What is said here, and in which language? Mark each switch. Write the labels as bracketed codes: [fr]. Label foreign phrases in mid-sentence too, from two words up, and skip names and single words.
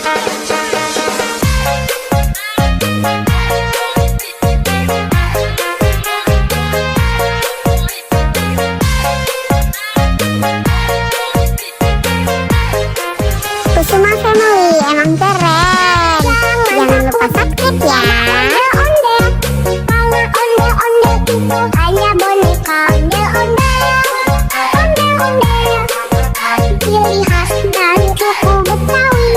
[id] Kusuma Family emang keren. Jangan lupa subscribe ya. Onde-onde, kalau onde-onde itu hanya boneka. Onde-onde, onde-onde, ciri khas dan suku Betawi.